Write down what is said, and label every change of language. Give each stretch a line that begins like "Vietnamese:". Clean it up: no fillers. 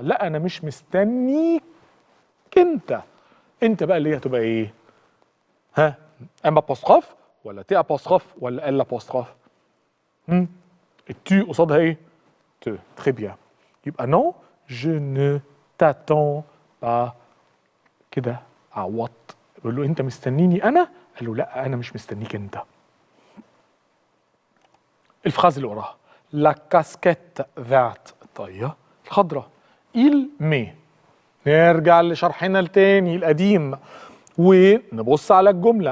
Arabic: لا انا مش مستنيك انت. انت بقى اللي هي هتبقى ايه؟ ها؟ ام ابوستروف ولا تي ابوستروف ولا ال ابوستروف؟ التو قصادها ايه؟ تو. تري بيان. يبقى نو
French: je ne t'attends pas.
Arabic: كده عوضت. بقول له انت مستنيني انا؟ قال له لا انا مش مستنيك انت. الفراز اللي وراها لا كاسكيت فيرت، الطاقية الخضراء.
French: il met.
Arabic: نرجع لشرحنا التاني القديم ونبص على الجملة.